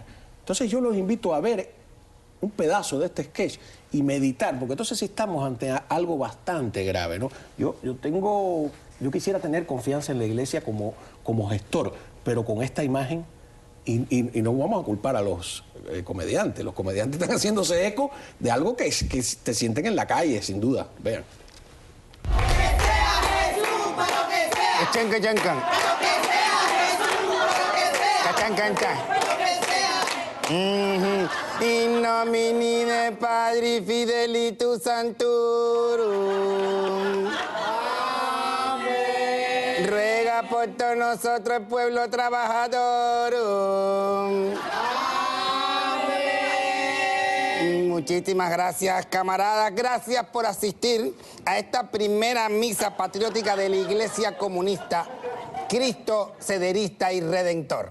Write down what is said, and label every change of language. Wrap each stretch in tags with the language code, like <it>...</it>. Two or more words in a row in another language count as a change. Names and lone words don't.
<es>Entonces yo los invito a ver un pedazo de este sketch y meditar, porque entonces sí estamos ante algo bastante grave, ¿no? Yo quisiera tener confianza en la Iglesia como gestor, pero con esta imagen, y no vamos a culpar a los comediantes. Los comediantes están haciéndose eco de algo que te sienten en la calle, sin duda. Vean. Chancan, chancan. Cachan, cancha.</es> <la>In nomine Patri Fidelitus Sanctorum.</la> <es>Amén. Ruega por todos nosotros, el pueblo trabajador. Amén. Muchísimas gracias, camaradas. Gracias por asistir a esta primera misa patriótica de la Iglesia Comunista, Cristo Cederista y Redentor.</es>